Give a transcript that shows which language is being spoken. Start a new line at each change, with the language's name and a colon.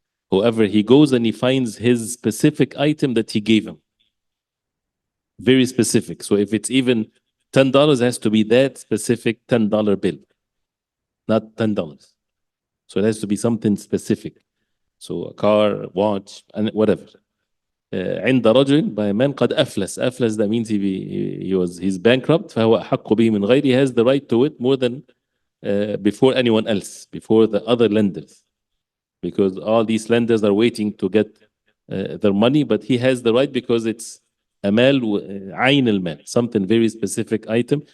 English: Whoever he goes and he finds his specific item that he gave him. Very specific. So if it's even $10, it has to be that specific $10 bill, not $10. So it has to be something specific. So a car, watch, and whatever.
Arabic: عند رجل
English: by a man
Arabic: قد أفلس.
English: أفلس that means he's bankrupt.
Arabic: فهو أحق به من غيره.
English: He has the right to it more than before anyone else, before the other lenders. Because all these lenders are waiting to get their money, but he has the right because it's أمال عين المال, something very specific item.